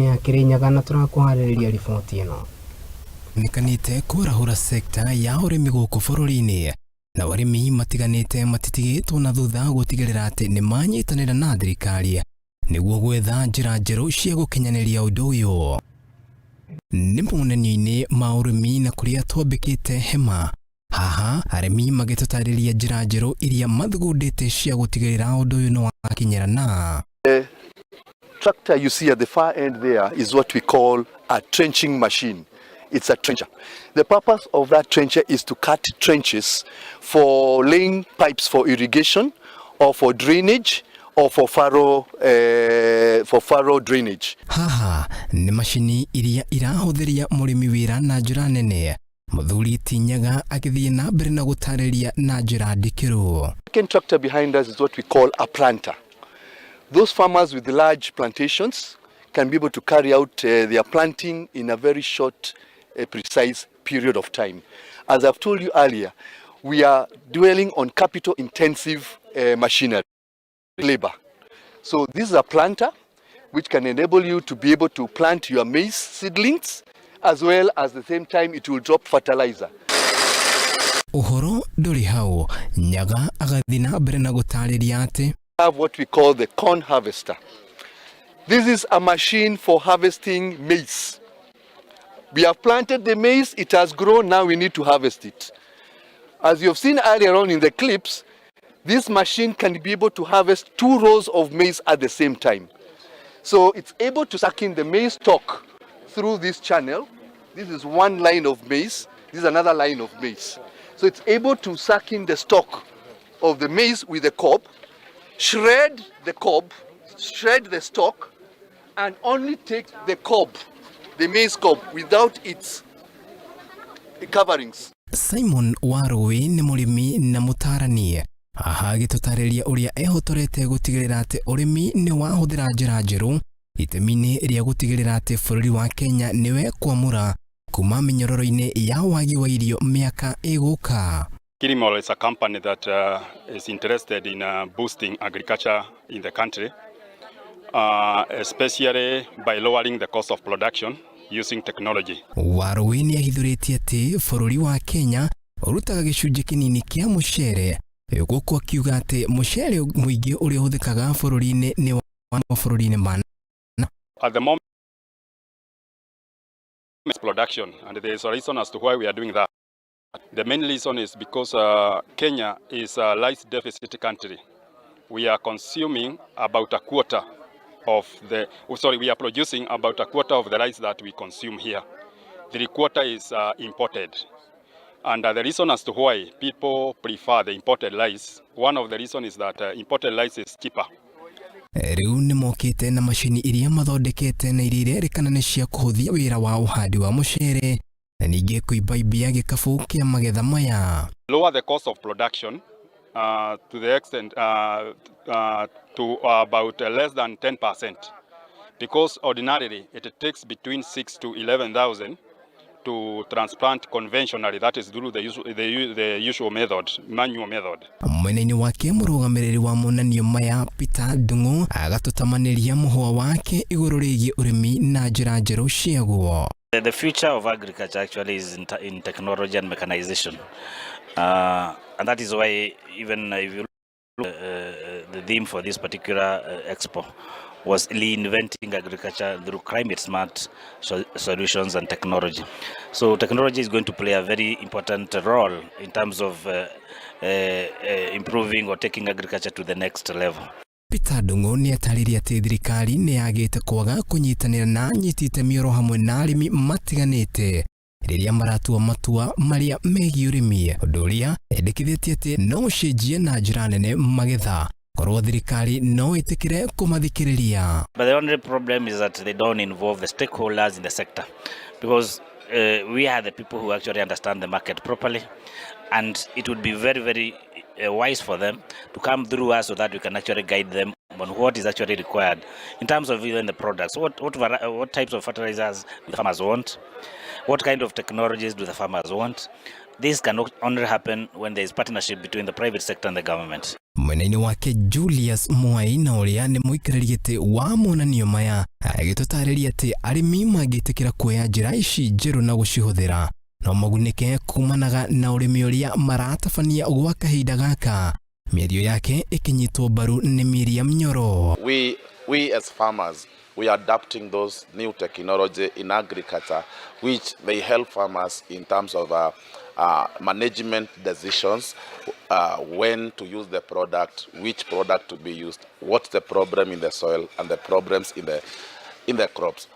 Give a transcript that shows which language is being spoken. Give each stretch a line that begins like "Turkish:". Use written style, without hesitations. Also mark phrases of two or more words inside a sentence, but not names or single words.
Kikuyu: ya Kirinyaga na turakuhaririria riboti ino nikanite kurahura sekta ya urimi guku bururi-ini na arimi matiganite matitigitwo na thutha gutigirira ati ni manyitanira na thirikari niguo gwetha njira njeru cia gukinyaniria undu uyu ni monanio-ini ma urimi na kuria twambikite hema haha arimi magitutariria njira njeru iria mathugundite cia gutigirira undu uyu no wakinyira na
English: tractor you see at the far end there is what we call a trenching machine. It's a trencher. The purpose of that trencher is to cut trenches for laying pipes for irrigation or for drainage or for furrow drainage.
Kikuyu: Haha ni mashini iria irahuthiria murimi wira na njira nene muthuri Tinyaga agithie na mbere na gutariria na njira ndikiru.
English: The second tractor behind us is what we call a planter. Those farmers with large plantations can be able to carry out their planting in a very short precise period of time. As I've told you earlier, we are dwelling on capital intensive machinery, labor. So this is a planter which can enable you to be able to plant your maize seedlings as well as the same time it will drop fertilizer.
Kikuyu: Uhoro nduri hau Nyaga agathi na mbere na gutariria ati
English: have what we call the corn harvester. This is a machine for harvesting maize. We have planted the maize, it has grown, now we need to harvest it. As you have seen earlier on in the clips, this machine can be able to harvest 2 rows of maize at the same time. So it's able to suck in the maize stalk through this channel. This is one line of maize, this is another line of maize. So it's able to suck in the stalk of the maize with the cob, shred the cob, shred the stalk, and only take the cob, the maize cob, without its coverings.
Kikuyu: Simon Warui ni murimi na mutarani aha gitutariria uria ehotorete gutigirira ati urimi ni wahuthira njira njeru itemini ria gutigirira ati bururi wa Kenya niwe kwamura kuma minyororo-ini ya wagi wa irio miaka iguka.
English: Kuhimbiria is a company that is interested in boosting agriculture in the country, especially by lowering the cost of production using technology.
Kikuyu: Warui ni ahithuritie ati bururi wa Kenya urutaga gicunji kinini kia mucere guku akiuga ati mucere muingi uria uthikaga bururi-ini ni wa bururi-ini man.
English: At the moment production, and there is a reason as to why we are doing that. The main reason is because Kenya is a rice deficit country. We are consuming about a quarter of the, we are producing about a quarter of the rice that we consume here. 3/4 is imported. And the reason as to why people prefer the imported rice, one of the reasons is that imported rice is cheaper.
Kikuyu: Riu ni mokite na mashini iria mathondekete na iria irerikana ni cia kuhuthia wira wa uhandi wa mucere na ningi kuibaibia gikabu kia magetha maya.
English: Lower the cost of production to the extent to about less than 10%, because ordinarily it takes between 6 to 11,000 to transplant conventionally, that is through the usual method, manual method.
Kikuyu: Mwene-ini wake murugamiriri wa monanio maya Peter Dungu agatutamaniria muhwa wake iguru rigie urimi na njira njeru ciaguo.
English: The future of agriculture actually is in technology and mechanization, and that is why even if you look the theme for this particular expo was reinventing agriculture through climate smart solutions and technology. So technology is going to play a very important role in terms of improving or taking agriculture to the next level.
Kikuyu: Peter Dungu ni atariria ati thirikari ni yagite kwaga kunyitanira na nyitite mioro hamwe na arimi matiganite riria maratua matua maria megie urimi undu uria endekithitie ati no cenjie na njira nene magetha korwo thirikari no itikire kumathikiriria.
English: But the only problem is that they don't involve the stakeholders in the sector, because we are the people who actually understand the market properly, and it would be very, very wise for them to come through us so that we can actually guide them on what is actually required in terms of even the products. What types of fertilizers do the farmers want? What kind of technologies do the farmers want? This can only happen when there is partnership between the private sector and the government.
Kikuyu: Mwena-ini wake Julius Mwaina uria ni muikariri giti wa monanio maya agitutariria ati arimi magitikira kuoya njira ici njeru na gucihuthira no magunike kumanaga na urimi uria maratabania gwa kahinda gaka. Mĩario yake ikinyitwo mbaru ni Miriam Nyoro.
English: We as farmers, we are adapting those new technology in agriculture, which may help farmers in terms of management decisions, when to use the product, which product to be used, what's the problem in the soil, and the problems in the crops.